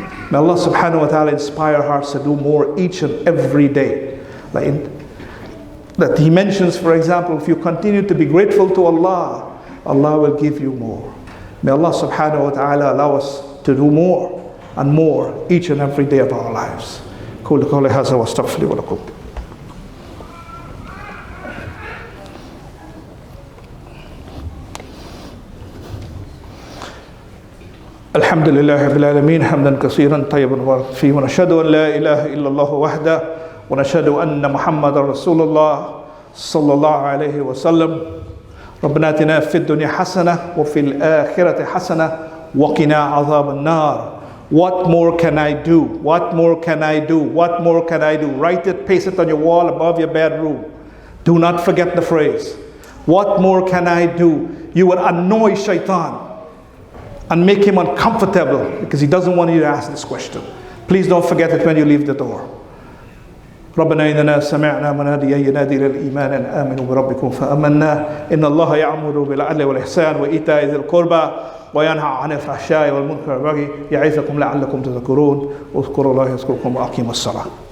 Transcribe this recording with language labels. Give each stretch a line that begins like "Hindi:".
English: May Allah subhanahu wa ta'ala inspire hearts to do more each and every day. That He mentions, for example, if you continue to be grateful to Allah, Allah will give you more. May Allah subhanahu wa ta'ala allow us to do more and more each and every day of our lives.
Arabic: قولوا قولي هذا واستغفر لي ولكم. الحمد لله رب العالمين حمدا كثيرا طيبا مباركا فيه ونشهد ان لا اله الا الله وحده ونشهد ان محمدا رسول الله صلى الله عليه وسلم. ربنا اتنا في الدنيا حسنه وفي الاخره حسنه وقنا عذاب النار.
English: What more can I do? What more can I do? What more can I do? Write it, paste it on your wall above your bedroom. Do not forget the phrase. What more can I do? You will annoy shaitan and make him uncomfortable because he doesn't want you to ask this question. Please don't forget it when you leave the door.
Arabic: ربنا إننا سمعنا مناديا ينادي للإيمان أن آمنوا بربكم فآمنا إن الله يأمر بالعدل والإحسان وإيتاء ذي القربى وينهى عن الفحشاء والمنكر والبغي يعظكم لعلكم تذكرون. اذكروا الله يذكركم وأقيموا الصلاة.